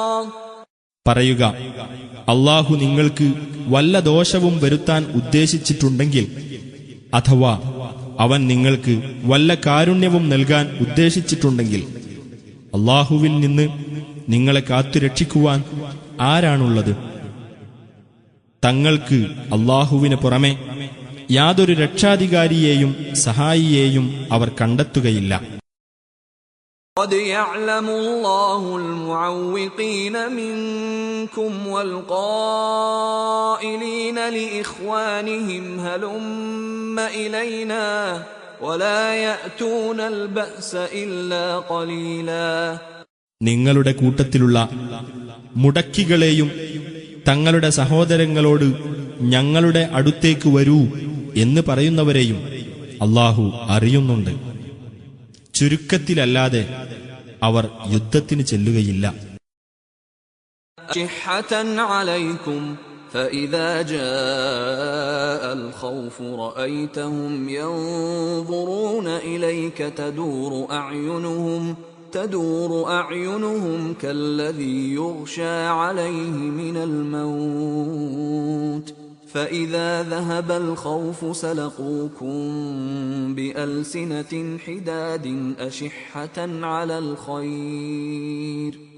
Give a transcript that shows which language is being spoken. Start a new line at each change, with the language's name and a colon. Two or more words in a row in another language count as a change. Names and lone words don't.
Malayalam: പറയുക, അല്ലാഹു നിങ്ങൾക്ക് വല്ല ദോഷവും വരുത്താൻ ഉദ്ദേശിച്ചിട്ടുണ്ടെങ്കിൽ അഥവാ അവൻ നിങ്ങൾക്ക് വല്ല കാരുണ്യവും നൽകാൻ ഉദ്ദേശിച്ചിട്ടുണ്ടെങ്കിൽ അല്ലാഹുവിൽ നിന്ന് നിങ്ങളെ കാത്തുരക്ഷിക്കുവാൻ ആരാണുള്ളത്? തങ്ങൾക്ക് അല്ലാഹുവിന് പുറമെ യാതൊരു രക്ഷാധികാരിയെയും സഹായിയെയും അവർ കണ്ടെത്തുകയില്ല.
Arabic: قد يعلم الله المعوقين منكم والقائلين لإخوانهم هلم إلينا ولا يأتون البأس إلا قليلا.
Malayalam: നിങ്ങളുടെ കൂട്ടത്തിലുള്ള മുടക്കികളെയും തങ്ങളുടെ സഹോദരങ്ങളോട് ഞങ്ങളുടെ അടുത്തേക്ക് വരൂ എന്ന് പറയുന്നവരെയും അല്ലാഹു അറിയുന്നുണ്ട്. ചുരുക്കത്തിലല്ലാതെ അവർ യുദ്ധത്തിന് ചെല്ലുകയില്ല.
Arabic: شحة عليكم فإذا جاء الخوف رأيتهم ينظرون إليك تدور أعينهم تدور أعينهم كالذي يغشى عليه من الموت فإذا ذهب الخوف سلقوكم بألسنة حداد أشحة على الخير